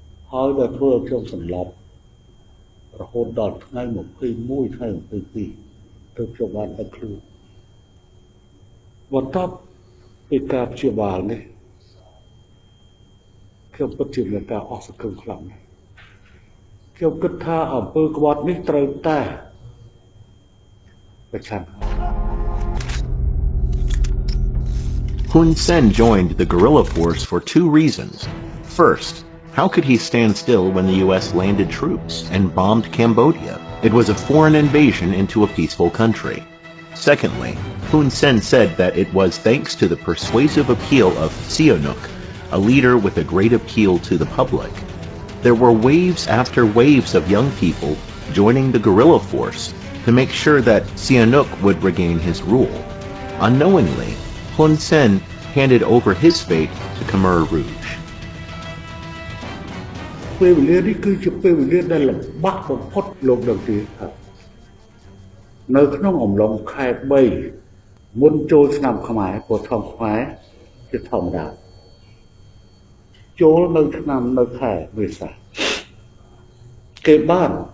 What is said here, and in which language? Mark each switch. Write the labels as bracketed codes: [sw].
[km] ហើយដល់ធ្វើឲ្យខ្ញុំសន្លប់រហូតដល់ថ្ងៃ21ថ្ងៃ22ទើបខ្ញុំបានដឹងខ្លួនបន្ទាប់ពីការព្យាបាលនេះខ្ញុំពិតជាមានការអស់សង្ឃឹមខ្លាំងណាស់ខ្ញុំគិតថាអំពើក្បត់នេះត្រូវតែប្រឆាំង [en] Hun Sen joined the guerrilla force for two reasons. First, how could he stand still when the U.S. landed troops and bombed Cambodia? It was a foreign invasion into a peaceful country. Secondly, Hun Sen said that it was thanks to the persuasive appeal of Sihanouk, a leader with a great appeal to the public. There were waves after waves of young people joining the guerrilla force to make sure that Sihanouk would regain his rule. Unknowingly, Hun Sen handed over his fate to Khmer Rouge. [km] ពេលវេលានេះគឺជាពេលវេលាដែលលំបាកបំផុតលោកដឹងទេថានៅក្នុងអំឡុងខែ3មុនចូលឆ្នាំខ្មែរព្រោះឆ្នាំខ្មែរជាធម្មតាចូលនៅខែមេសាគេបាន